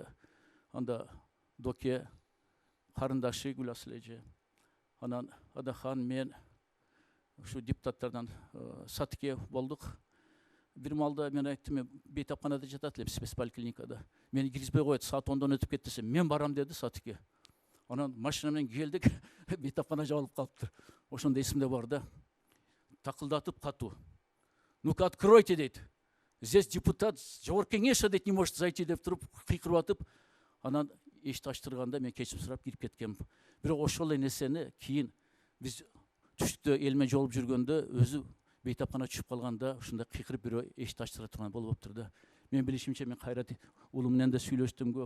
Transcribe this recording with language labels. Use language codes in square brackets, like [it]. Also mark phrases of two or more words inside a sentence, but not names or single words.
[ky] Анда Доке, карындашы Гүласыл эже, анан Адахан, мен ушу депутаттардан Сатыке болдук. Бир маалда мен айттым, бейтапканада жатат элем, спецполиклиникада. Мени киргизбей коет, саат 10-дон өтүп кетти десем, мен барам деди Сатыке. Анан машина менен келдик, бейтапкана жабылып калыптыр. Ошондо эсимде бар да. Такылдатып катуу. [ru] Ну-ка откройте дейт. Здесь депутат жогорку кеңеш дейт, не может зайти [ky] деп туруп кыйкырып атып, анан эшикти ачтырганда мен кечирим сурап кирип кеткем. Бирок ошол эле нерсени кийин биз түштүктө эл менен жолуп жүргөндө өзү бейтапкана түшүп калганда ушундай кыйкырып бирөө эшикти ачтыра турган болуптур да. Мен билишимче мен Кайрат уулу менен да сүйлөштүм көп.